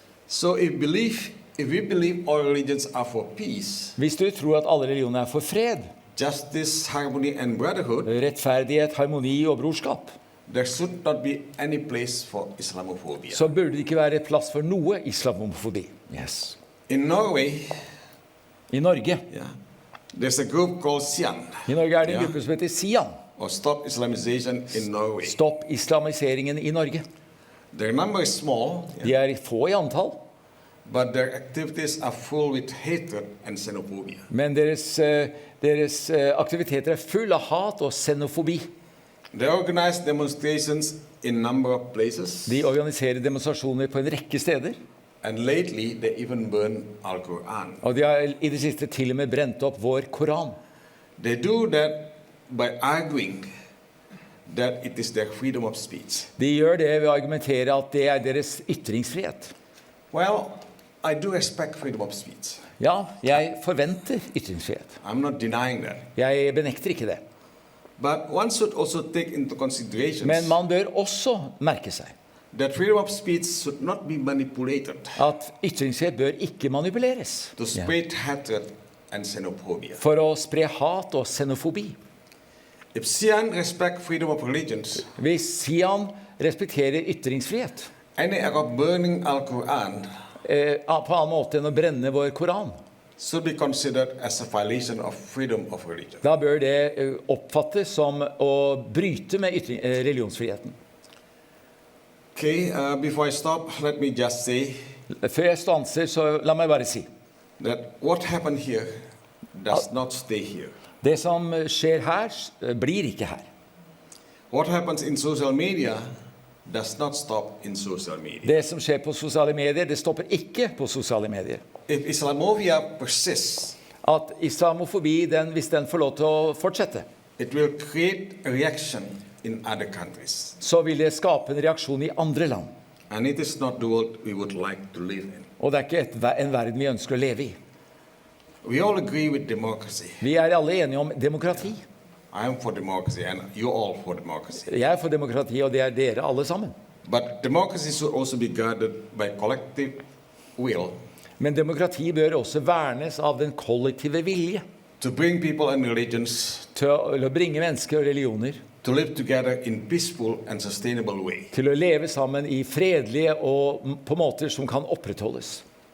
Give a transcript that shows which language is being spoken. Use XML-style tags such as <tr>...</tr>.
<en>So if we believe all religions are for peace,</en> <no>Hvis du tror at alle religioner er for fred,</no> <en>justice, harmony, and brotherhood,</en> <no>rettferdighet, harmoni og brorskap,</no> <en>there should not be any place for Islamophobia.</en> <no>så burde det ikke være plass for noe islamofobi.</no> <en>Yes. In Norway,</en> <no>I Norge.</no> <en>there's a group called Sian,</en> <no>I Norge er det en gruppe som heter Sian.</no> <en>or Stop Islamization in Norway.</en> <no>Stopp islamiseringen i Norge.</no> <en>Their number is small,</en> <no>De er få i antall,</no> <en>but their activities are full with hatred and xenophobia.</en> <no>men deres aktiviteter er full av hat og xenofobi.</no> <en>They organize demonstrations in number of places,</en> <no>De organiserer demonstrasjoner på en rekke steder,</no> <en>and lately they even burn Al-Quran.</en> <no>og de har i det siste til og med brent opp vår Koran.</no> <en>They do that by arguing that it is their freedom of speech.</en> <no>De gjør det ved å argumentere at det er deres ytringsfrihet.</no> <en>Well, I do respect freedom of speech.</en> <no>Ja, jeg forventer ytringsfrihet.</no> <en>I'm not denying that.</en> <no>Jeg benekter ikke det.</no> <en>But one should also take into consideration</en> <no>Men man bør også merke seg</no> <en>that freedom of speech should not be manipulated</en> <no>at ytringsfrihet bør ikke manipuleres</no> <en>to spread hatred and xenophobia.</en> <no>for å spre hat og xenofobi.</no> <en>If Sian respect freedom of religions,</en> <no>Hvis Sian respekterer ytringsfrihet</no> <en>any act of burning Al-Quran</en> <no>på annen måte enn å brenne vår Koran,</no> <en>should be considered as a violation of freedom of religion.</en> <no>da bør det oppfattes som å bryte med religionsfriheten.</no> <en>Okay, before I stop, let me just say</en> <no>Før jeg stanser, så la meg bare si</no> <en>that what happened here does not stay here.</en> <no>det som skjer her, blir ikke her.</no> <en>What happens in social media does not stop in social media.</en> <no>Det som skjer på sosiale medier, det stopper ikke på sosiale medier.</no> <en>If Islamophobia persists,</en> <no>At islamofobi, hvis den får lov til å fortsette,</no> <en>it will create a reaction in other countries.</en> <no>så vil det skape en reaksjon i andre land.</no> <en>And it is not the world we would like to live in.</en> <no>Og det er ikke en verden vi ønsker å leve i.</no> <en>We all agree with democracy.</en> <no>Vi er alle enige om demokrati.</no> <en>I am for democracy and you're all for democracy.</en> <no>Jeg er for demokrati, og det er dere alle sammen.</no> <en>But democracy should also be guarded by collective will</en> <no>Men demokrati bør også vernes av den kollektive vilje</no> <en>to bring people and religions</en> <no>til å bringe mennesker og religioner</no> <en>to live together in peaceful and sustainable way.</en> <no>til å leve sammen i fredelige og på måter som kan opprettholdes.</no>